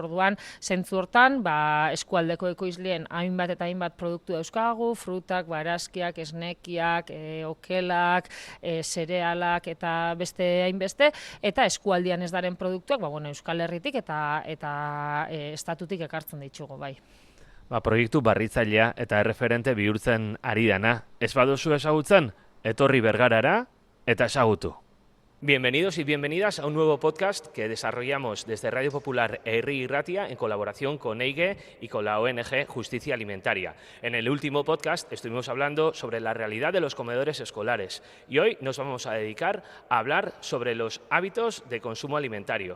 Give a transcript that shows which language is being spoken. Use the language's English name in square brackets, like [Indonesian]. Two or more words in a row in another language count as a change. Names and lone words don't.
[Basque] Orduan, zentzu hortan, eskualdeko ekoizleen hainbat eta hainbat produktu dauzkagu, frutak, barazkiak, esnekiak, okelak, zerealak eta beste hainbeste, eta eskualdian ez daren produktuak, Euskal Herritik eta estatutik ekartzen ditugu, bai. Proiektu barritzailea eta erreferente bihurtzen ari dana. Ez baduzu ezagutzen, etorri Bergarara eta ezagutu. [Spanish] Bienvenidos y bienvenidas a un nuevo podcast que desarrollamos desde Radio Popular Herri y Ratia en colaboración con EIGE y con la ONG Justicia Alimentaria. En el último podcast estuvimos hablando sobre la realidad de los comedores escolares y hoy nos vamos a dedicar a hablar sobre los hábitos de consumo alimentario.